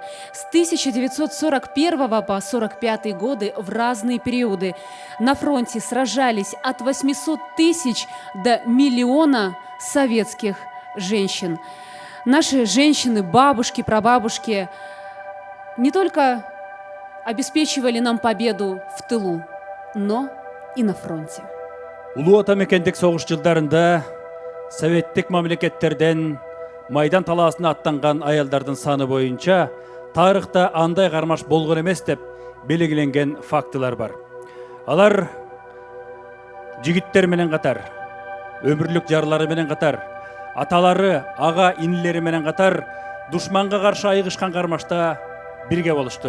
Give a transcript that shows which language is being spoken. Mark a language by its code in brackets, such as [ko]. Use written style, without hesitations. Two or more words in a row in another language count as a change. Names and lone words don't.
[ru] С 1941 по 1945 годы в разные периоды на фронте сражались от 800 тысяч до миллиона советских женщин. Наши женщины, бабушки, прабабушки не только обеспечивали нам победу в тылу, но и на фронте. [ky] Улуу Атамекендик согуш жылдарында советтик мамлекеттерден майдан талаасына аттанган аялдардын саны боюнча тарыхта андай кармаш болгон эмес деп белгиленген фактылар бар. Алар жигиттер менен катар, өмүрлүк жарлары менен катар, аталары, ага инилери менен катар душманга каршы айыгышкан кармашта бирге болушту.